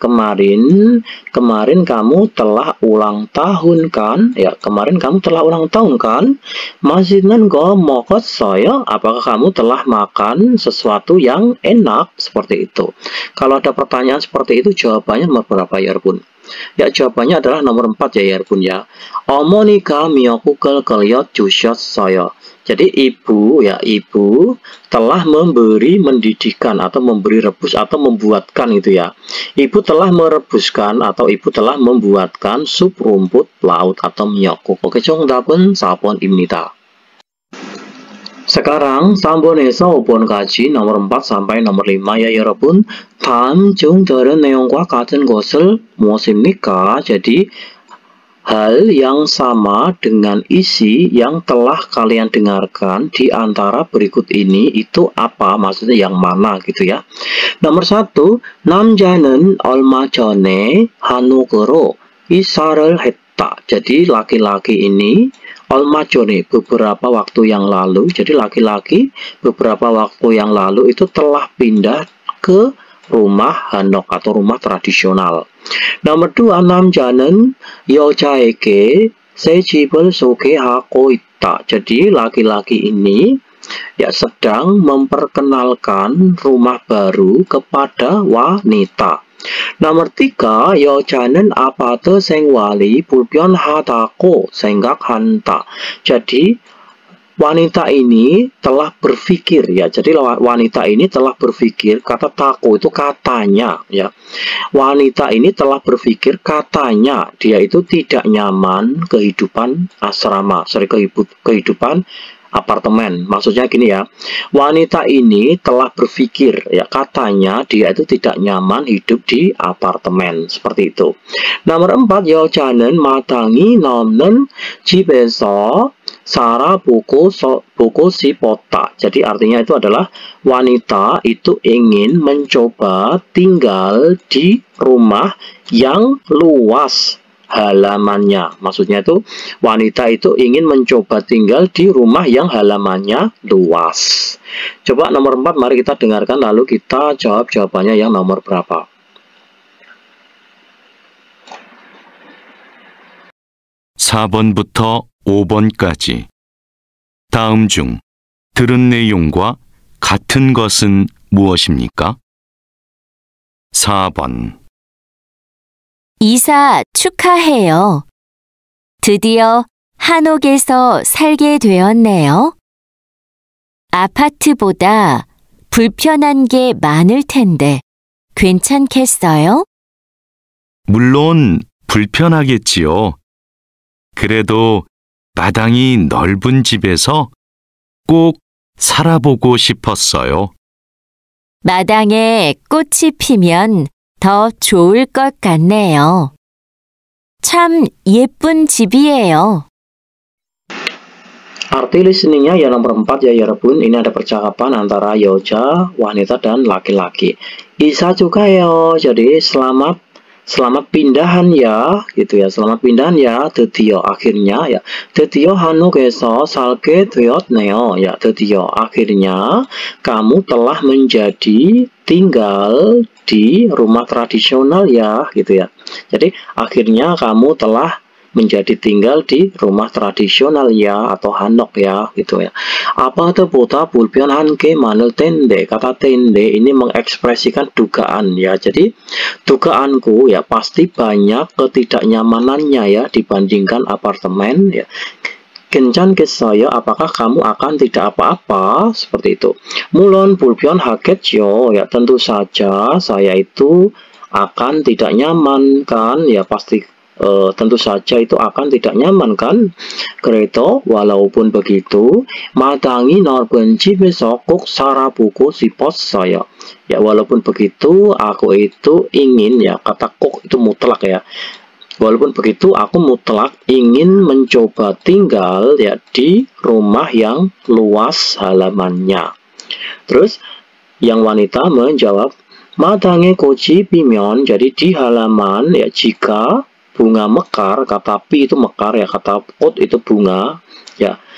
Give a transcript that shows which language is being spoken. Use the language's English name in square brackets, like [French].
[Indonesian] Kemarin kamu telah ulang tahun kan? Ya, kemarin kamu telah ulang tahun kan? [Korean] 맛있는 거 먹었어요? [Indonesian] Apakah kamu telah makan sesuatu yang enak? Seperti itu. Kalau ada pertanyaan seperti itu, jawabannya nomor berapa ya, Bun? Ya, jawabannya adalah nomor 4 ya, Bun ya. [Korean] 어머니가 미역국을 끓여주셨어요. [Indonesian] Jadi ibu telah memberi mendidikan atau memberi rebus atau membuatkan itu ya. Ibu telah merebuskan atau ibu telah membuatkan sup rumput laut atau mi역국. [Korean] Oke, 정답은 4번입니다. [Indonesian] Sekarang 3번에서 5번까지 nomor 4 sampai nomor 5 ya 여러분. [Korean] 다음 중 다른 내용과 같은 것을 무엇입니까? [Indonesian] Jadi hal yang sama dengan isi yang telah kalian dengarkan di antara berikut ini itu apa? Maksudnya yang mana gitu ya. [Korean] Nomor 1, 남자는 얼마 전에 한국으로 이사를 했다. [Indonesian] Jadi laki-laki ini [Korean] 얼마 전에 [Indonesian] beberapa waktu yang lalu. Jadi laki-laki beberapa waktu yang lalu itu telah pindah ke rumah hanok atau rumah tradisional. [Korean] Nomor 2, 남자는 여자에게 새 집을 소개하고 있다. [Indonesian] Jadi laki-laki ini ya sedang memperkenalkan rumah baru kepada wanita. [Korean] Nomor 3, 여자는 아파트 생활이 불편하다고 생각한다. [Indonesian] Jadi wanita ini telah berpikir ya. Jadi wanita ini telah berpikir, kata tako itu katanya ya. Wanita ini telah berpikir katanya dia itu tidak nyaman kehidupan asrama, kehidupan apartemen. Maksudnya gini ya. Wanita ini telah berpikir ya, katanya dia itu tidak nyaman hidup di apartemen. Seperti itu. [Korean] Nomor 4, 여자는 마당이 넘는 집에서 살아보고 싶었다. [Indonesian] Jadi artinya itu adalah wanita itu ingin mencoba tinggal di rumah yang luas halamannya. Maksudnya itu wanita itu ingin mencoba tinggal di rumah yang halamannya luas. Coba nomor 4 mari kita dengarkan lalu kita jawab jawabannya yang nomor berapa. [Korean] (4번부터) 5번까지 다음 중 들은 내용과 같은 것은 무엇입니까? 4번 이사 축하해요. 드디어 한옥에서 살게 되었네요. 아파트보다 불편한 게 많을 텐데 괜찮겠어요? 물론 불편하겠지요. 그래도 마당이 넓은 집에서 꼭 살아보고 싶었어요. 마당에 꽃이 피면 더 좋을 것 같네요. 참 예쁜 집이에요. [Indonesian] Arti listeningnya ya nomor 4 ya 여러분. Ini ada percakapan antara 여자, wanita dan laki-laki. [Korean] 이사 축하해요. [Indonesian] Jadi selamat pindahan ya, gitu ya. Selamat pindahan ya, 드디어 akhirnya ya. [Korean] 드디어 한국에서 살게 되었네요. [Indonesian] Ya, 드디어 akhirnya kamu telah menjadi tinggal di rumah tradisional ya, gitu ya. Jadi akhirnya kamu telah menjadi tinggal di rumah tradisional ya atau hanok ya, gitu ya. [Korean] 아파트보다 불편한 게 많을 텐데. [Indonesian] Kata tende ini mengekspresikan dugaan ya. Jadi dugaanku ya pasti banyak ketidaknyamanannya ya dibandingkan apartemen ya. [Korean] 괜찮겠어요? [Indonesian] Apakah kamu akan tidak apa-apa? Seperti itu. [Korean] 물론 불편하겠죠. [Indonesian] Ya tentu saja saya itu akan tidak nyaman kan ya, pasti tentu saja itu akan tidak nyaman kan. [Korean] 그래도 [Indonesian] walaupun begitu [Korean] 마당이 넓은 집에서 꼭 살아보고 싶었어요. [Indonesian] Ya walaupun begitu aku itu ingin ya, kata kok itu mutlak ya. Walaupun begitu aku mutlak ingin mencoba tinggal ya di rumah yang luas halamannya. Terus yang wanita menjawab [Korean] 마당에 꽃이 피면, [Indonesian] jadi di halaman ya jika bunga mekar, kata pi itu mekar ya, kata pot itu bunga ya.